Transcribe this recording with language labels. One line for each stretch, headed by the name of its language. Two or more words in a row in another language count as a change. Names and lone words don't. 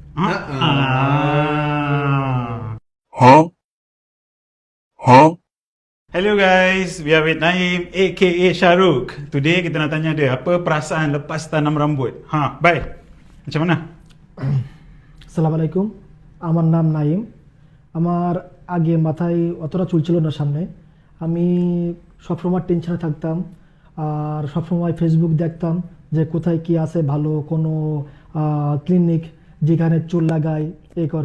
English: Huh? Huh? Hello guys, we are with Naim aka Shahrukh.
Malay: Today kita nak tanya dia apa perasaan lepas tanam rambut. Bye. Macam mana?
Bangla: আসসালামু আলাইকুম, আমার নাম নাইম। আমার আগে মাথায় অতটা চুল ছিল না সামনে। আমি সবসময় টেনশনে থাকতাম আর সবসময় ফেসবুক দেখতাম যে কোথায় কি আছে ভালো কোনো ক্লিনিক যেখানে চুল লাগায় করে।